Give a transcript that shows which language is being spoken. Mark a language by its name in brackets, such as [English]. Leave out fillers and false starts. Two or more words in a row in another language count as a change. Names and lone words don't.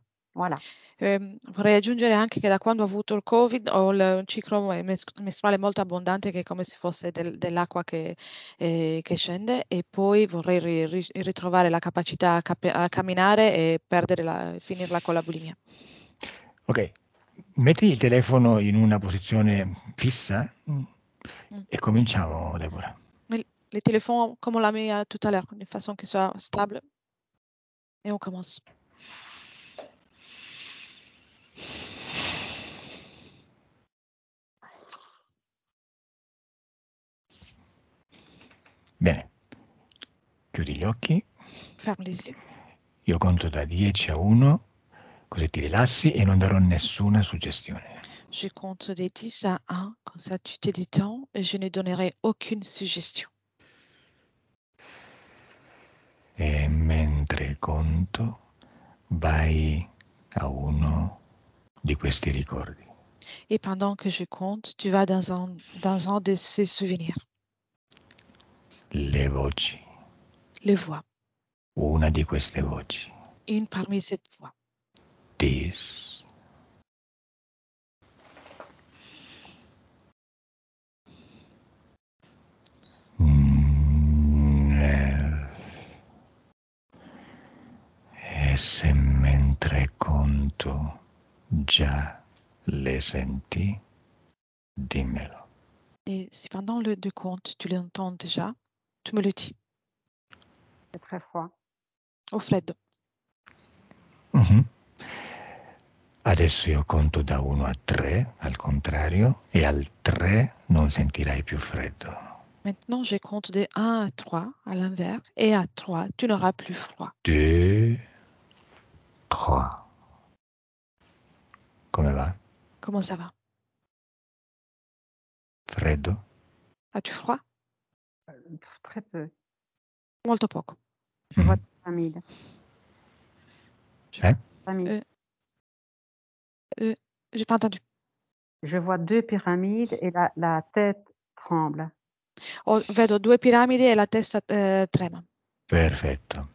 [French] Voilà. [Italian] Vorrei aggiungere anche che da quando ho avuto il Covid ho un ciclo mestruale molto abbondante che è come se fosse dell'acqua che scende e poi vorrei ritrovare la capacità a camminare e finirla con la bulimia. Ok, metti il telefono in una posizione fissa Mmh. e cominciamo, Deborah. [French] Les téléphones comme on l'a mis, tout à l'heure, de façon qu'il soit stable et on commence. [Italian] Bene, chiudi gli occhi, [French] Ferme les yeux. [Italian] io conto da 10 a 1, così ti rilassi e non darò nessuna suggestione. [French] Je compte de 10 à 1, comme ça tu te détends et je ne donnerai aucune suggestion. [Italian] E mentre conto, vai a uno di questi ricordi. [French] Et pendant que je compte, tu vas dans un de ces souvenirs. [Italian] Le voci, [French] Les voix. [Italian] una di queste voci. [French] Une parmi cette voix. [English] This. [Italian] E se mentre conto già le senti, dimmelo. [French] Et si pendant le compte, tu l'entends déjà, tu me le dis. C'est très froid. [Italian] Au freddo. Mhm. Adesso io conto da 1 a 3, al contrario, e al 3 non sentirai più freddo. [French] Maintenant, je compte de 1 à 3 à l'inverse et à 3, tu n'auras plus froid. [Italian] 2, 3. Come va? [French] Comment ça va? [Italian] Freddo? [French] As-tu froid? Très peu. [Italian] Molto poco. [French] Je vois Mhm. famille. Eh? Famille. J'ai pas entendu. Je vois 2 pyramides et la tête tremble. [Italian] Vedo 2 piramidi e la testa trema. Perfetto.